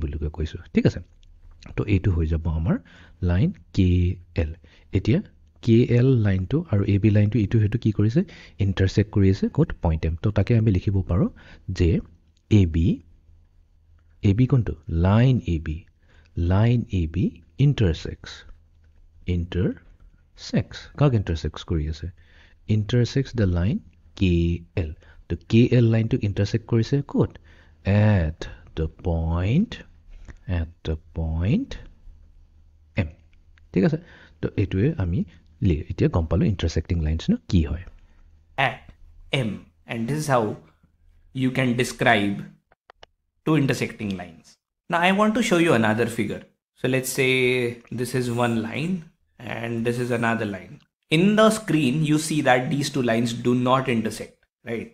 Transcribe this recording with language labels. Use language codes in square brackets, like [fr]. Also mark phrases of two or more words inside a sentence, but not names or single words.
[as] বুলি কৈছোঁ ঠিক আছে তো এইটো হৈ যাব আমাৰ লাইন কে এল এতিয়া কে এল লাইনটো আৰু এ বি লাইনটো এইটো সেইটো কি কৰিছে ইণ্টাৰচেক্ট কৰি আছে ক'ত পইণ্ট এম তো তাকে আমি লিখিব পাৰোঁ যে এ বি কোনটো লাইন এ বি ইণ্টাৰচেক্টছ কাক ইণ্টাৰচেক্টছ কৰি আছে [en] intersects the line KL. The KL line to intersect [as] কৰিছে ক'ত [en] at the point M. [as] ঠিক আছে তো এইটোৱে আমি এতিয়া গম পালোঁ [en] intersecting lines [as] নো কি হয় [en] At M. And this is how you can describe two intersecting lines. Now I want to show you another figure. So let's say this is one line and this is another line. In the screen, you see that these two lines do not intersect, right?